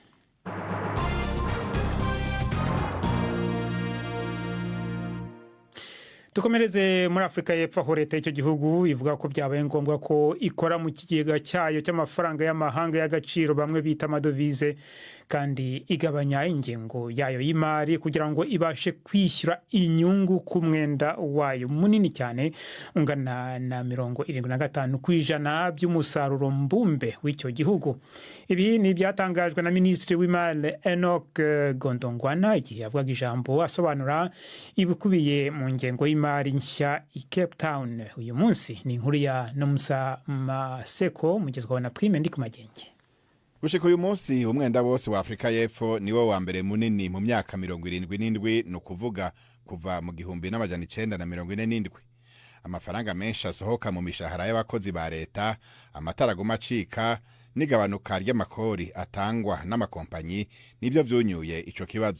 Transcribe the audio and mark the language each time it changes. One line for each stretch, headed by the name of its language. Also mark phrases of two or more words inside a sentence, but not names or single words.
Kinyarwanda: Dukomereze muri Afrika y'Epfo, aho leta y'icyo gihugu ivuga ko byabaye ngombwa ko ikora mu kigega cyayo cy'amafaranga y'amahanga y'agaciro bamwe bita amadovize, kandi igabanya ingengo yayo y'imari kugira ngo ibashe kwishyura inyungu ku mwenda wayo munini cyane ungana na 75% by'umusaruro mbumbe w'icyo gihugu. Ibi ni byatangajwe na Minisitiri w'Imari Enoch Gondongwana igihe yavugaga ijambo asobanura ibikubiye mu ngengo y'imari nshya i Cape Town.
Rundi: Uyu munsi ni inkuru ya Nomusa Maseko mugezwaho na Prime Ndikumagenge. Gushika uyu munsi umwenda wose wa Afrika y'Epfo niwo wa mbere munini mu myaka 77, no kuvuga kuva mu 1947. Amafaranga menshi asohoka mu mishahara y'abakozi ba leta, amatara gumacika n'igabanuka ry'amakori atangwa n'amakompanyi nibyo vyunyuye ico kibazo.